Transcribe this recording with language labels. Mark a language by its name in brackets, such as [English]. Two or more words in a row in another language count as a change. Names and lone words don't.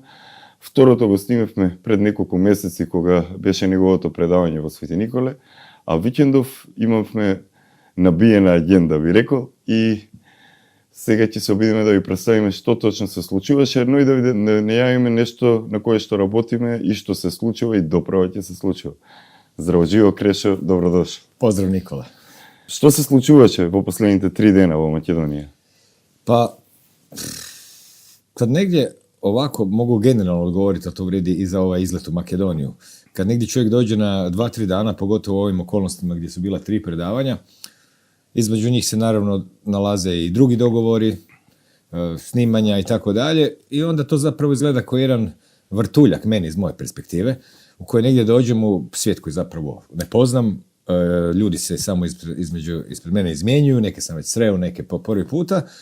[Macedonian] Второто го снимавме пред неколку месеци, кога беше неговото предавање во Свети Николе, а викендов имавме набиена агенда, би рекол, и сега ќе се обидиме да ви представиме што точно се случуваше, но и да не јавиме нешто на кое што работиме и што се случува и доправа ќе се случува. Здраво живо, Крешо, добродошол. Поздрав, Никола. Што се случуваше во последните 3 дена во Македонија? [Croatian] Pa, kad negdje ovako mogu generalno odgovoriti, a to vrijedi i za ovaj izlet u Makedoniju. Kad negdje čovjek dođe na 2-3 dana, pogotovo u ovim okolnostima gdje su bila 3 predavanja, između njih se naravno nalaze i drugi dogovori, snimanja i tako dalje, i onda to zapravo izgleda kao jedan vrtuljak, meni iz moje perspektive, u koje negdje dođem u svijet koji zapravo ne poznam, ljudi se samo ispred mene izmjenjuju, neke sam već sreo, neke po prvi puta,